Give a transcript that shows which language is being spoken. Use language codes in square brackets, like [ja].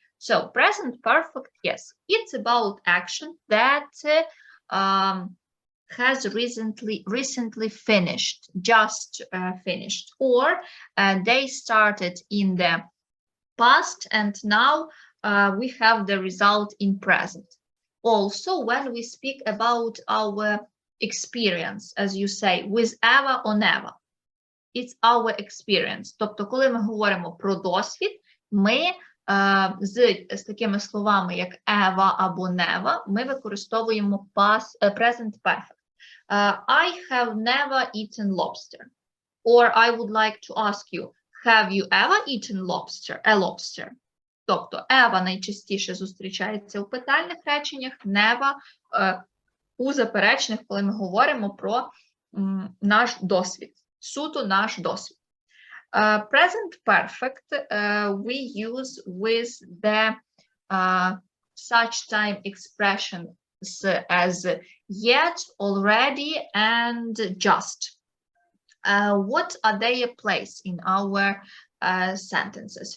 [en] So present perfect, yes, it's about action that has recently finished, just finished, or they started in the past and now we have the result in present. Also, when we speak about our experience, as you say, with ever or never, it's our experience. [uk] Тобто, коли ми говоримо про досвід, ми з такими словами, як ever або never, ми використовуємо present perfect. [en] I have never eaten lobster. Or I would like to ask you, have you ever eaten lobster? A lobster. [uk] Тобто, ever найчастіше зустрічається у питальних реченнях, never у заперечних, коли ми говоримо про наш досвід. Суто наш досвід. [en] Present perfect we use with the such time expressions as yet, already, and just. What are their place in our sentences?